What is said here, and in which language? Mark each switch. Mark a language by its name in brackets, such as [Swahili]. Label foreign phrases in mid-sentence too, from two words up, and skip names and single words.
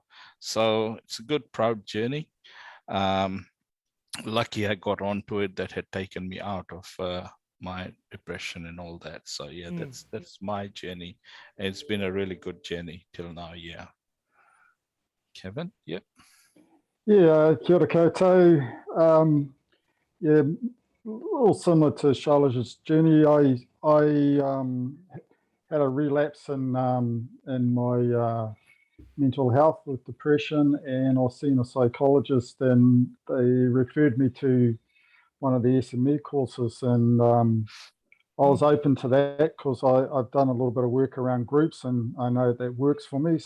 [English] So it's a good, proud journey. Lucky I got onto it, that had taken me out of my depression and all that. So yeah, that's my journey. And it's been a really good journey till now. Yeah. Kevin, yeah. Yeah, [Māori] kia ora koutou. [English] Yeah, all similar to Shailesh's journey. I had a relapse in my mental health with depression, and I was seeing a psychologist, and they referred me to one of the SME courses, and I was open to that because I've done a little bit of work around groups, and I know that works for me.